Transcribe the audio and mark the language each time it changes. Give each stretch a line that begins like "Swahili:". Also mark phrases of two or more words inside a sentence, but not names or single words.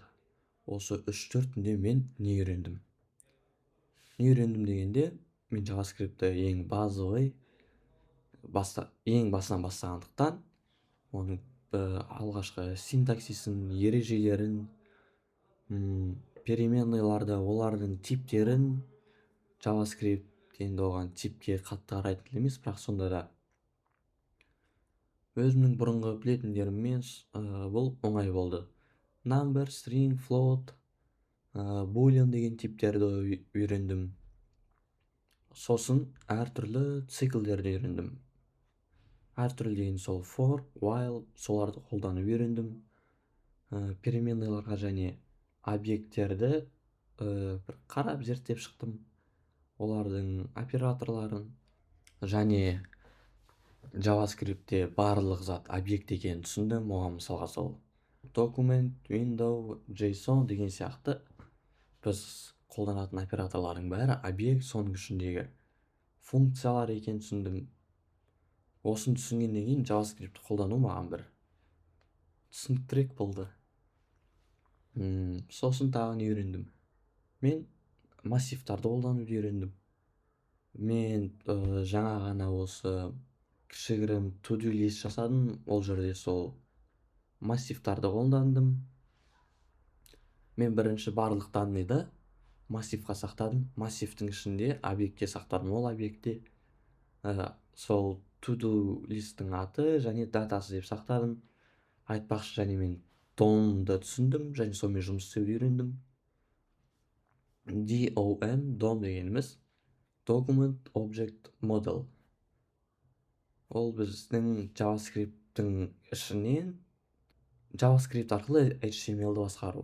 Kazakh: Осы 3-4 күнде мен не үйрендім? Не үйрендім дегенде, мен JavaScript'ті ең базовый, ең басынан бастағандықтан, оның алғашқы синтаксисін, ережелерін, переменныйларды, олардың типтерін, JavaScript енді оған типке қатты қарайтын емес, бірақ сонда да өзімнің бұрынғы білетіндеріммен бұл оңай болды.
English: Number, string, float, boolean
Kazakh: деген типтерді үйрендім. Сосын әртүрлі циклдерді үйрендім. Әртүрлі деген сол for, while, соларды қолданып үйрендім. Переменныйларға және объекттерді бір қарап зерттеп шықтым. Олардың операторларын және JavaScript'те барлық зат объект екенін түсіндім. Оған мысалға сол
English: document, window,
Kazakh: JSON деген сияқты біз қолданатын операторлардың бәрі объект, соның ішіндегі функциялар екенін түсіндім. Осыны түсінгеннен кейін JavaScript'ті қолдану маған бір түсініктірек болды. Сосын тағы не үйрендім? Мен массивтарды қолдануды үйрендім. Мен жаңа ғана осы кішігірім
English: to-do list
Kazakh: жасадым. Ол жерде сол массивтарды қолдандым. Мен бірінші барлық данныйды массивқа сақтадым. Массивтің ішінде объектке сақтадым. Ол объектте сол
English: to-do lisттің
Kazakh: аты және датасы деп сақтадым. Айтпақшы, және мен DOM-ды түсіндім және сонымен жұмыс істеуді үйрендім. DOM дегеніміз
English: Document Object Model.
Kazakh: Ол біздің JavaScript'тің ішінен JavaScript арқылы HTML-ді басқару.